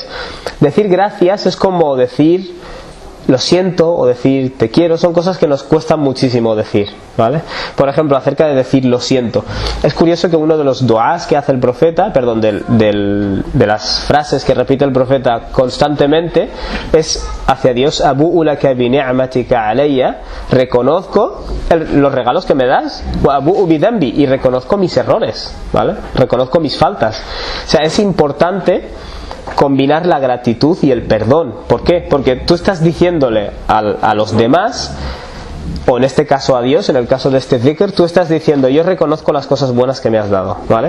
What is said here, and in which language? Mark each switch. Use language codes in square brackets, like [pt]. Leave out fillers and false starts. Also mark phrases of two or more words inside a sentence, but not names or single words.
[es] Decir gracias es como decir lo siento o decir te quiero, son cosas que nos cuestan muchísimo decir, ¿vale? Por ejemplo, acerca de decir lo siento, es curioso que uno de los duás que hace el profeta, perdón, de las frases que repite el profeta constantemente, es hacia Dios: [ar] أبوء لك بنعمتك علي, [es] reconozco los regalos que me das, [ar] وأبوء بذنبي, [es] y reconozco mis errores, ¿vale? Reconozco mis faltas. O sea, es importante combinar la gratitud y el perdón. ¿Por qué? Porque tú estás diciéndole a los demás, o en este caso a Dios, en el caso de este dhikr, tú estás diciendo: yo reconozco las cosas buenas que me has dado, ¿vale?